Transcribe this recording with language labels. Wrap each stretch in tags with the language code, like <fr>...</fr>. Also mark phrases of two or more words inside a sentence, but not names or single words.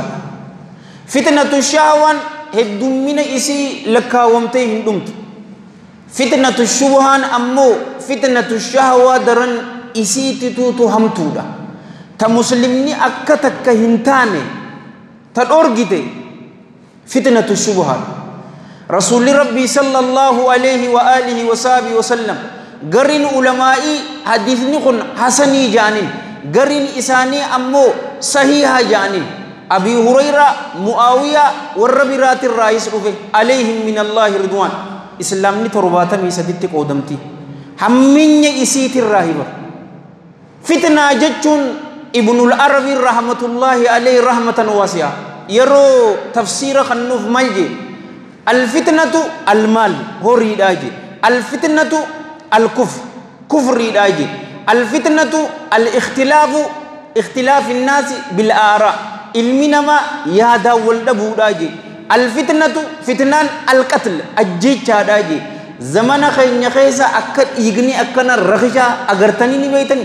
<om>Fitnatu shahwaan heddummina isii lakkaawwamtee hin dhumtu. Fitnatu shubhaan ammoo fitnatu shahwaa daran isiitituutu hamtuudha. Ta muslimni akka takka hin taane ta dhorgite fitnatu shubhaan. Rasuulli Rabbii</om> <ar>صلى الله عليه وعلى آله وصحبه وسلم</ar> <om>garin ulamaa'ii hadiisni kun hasanii jaanin garin isaanii ammoo sahiha jaanin. Abi Hurayra Muawiyaa warra biraatirraa is dhufe</om> <ar>عليهم من الله رضوان.</ar> <om>Islaamni 73 qoodamti. Hamminya isiitirraa hibar. Fitnaa jechuun Ibnul Arabi</om> <ar>رحمة الله عليه رحمة واسعة</ar> <om>yeroo tafsiira kannuuf maal je</om> <ar>الفتنة المال</ar> <om>horiidhaa je alfitnatu kufriidhaa je</om> <ar>الفتنة الاختلاف اختلاف الناس بالآراء</ar> <om>ilmi namaa yaadaa wal dhabuudhaa je alfitnatu fitnaan alqatl ajjechaadhaa je zamana keenya keessa akka dhiigni akkana rakishaa agartanii ni beeytanii.</om>